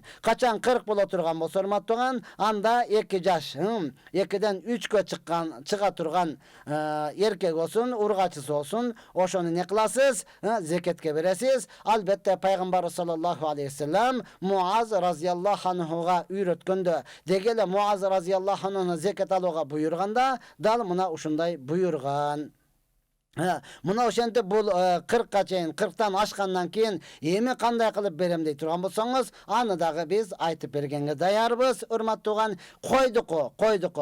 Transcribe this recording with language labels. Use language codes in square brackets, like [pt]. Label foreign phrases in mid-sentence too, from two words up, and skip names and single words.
[ky] Качан 40 боло турган болсо, урматтууган, анда 2 жаш, 2ден 3кө чыга турган эркек болсун, ургачысы болсун, ошону не кыласыз? Зекетке бересиз. Албетте Пайгамбар [ar] صلى الله عليه وسلم [ky] Muaz raziyallahu anhuga үйрөткөндө, дегеле Muaz raziyallahu anhuна зекет алууга буйрганда, дал мына ушундай буйрган. Мына ошентип бул 40ка чейин, 40тан ашкандан кийин эми кандай кылып берем дей турган болсоңуз, аны дагы биз айтып бергенге даярбыз. Урматтууган, койдук.